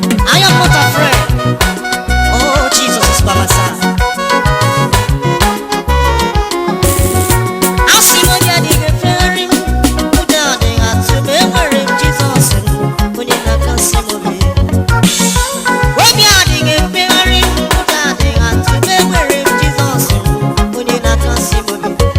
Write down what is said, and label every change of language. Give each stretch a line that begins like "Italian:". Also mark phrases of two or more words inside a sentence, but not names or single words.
English: I am not afraid. Oh, Jesus is by my side.
Igbo: Asị m onye adịghị efegharị m, ụjọ adịghị atụ m, enwere m Jizọs m, onye na-akasị m obi. Obi adịghị efegharị m, ụjọ adịghị atụ m, enwere m Jizọs m, onye na-akasị m obi.